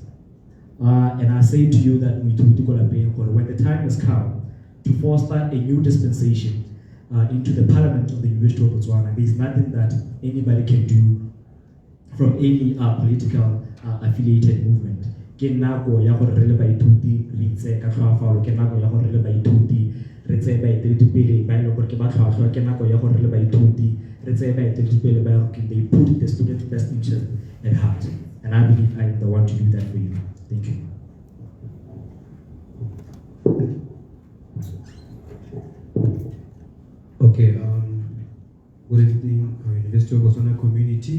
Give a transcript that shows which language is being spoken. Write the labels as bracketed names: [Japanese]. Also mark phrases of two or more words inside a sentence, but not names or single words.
[English] And I say to you that when the time has come to foster a new dispensation into the parliament of the University of Botswana, there is nothing that anybody can do from any political affiliated movement. [Tswana] Ke nako ya gore re le baithuti re itse ka tlhoafalo, ke nako ya gore re le baithuti re tse baeteledipele ba ile gore ke ba tlhoatlhwa, ke nako ya gore re le baithuti re tse baeteledipele ba gore [English] they put the student best interest at heart. And I believe I am the one to do that for you. Thank you. Okay, good evening, University of Botswana community.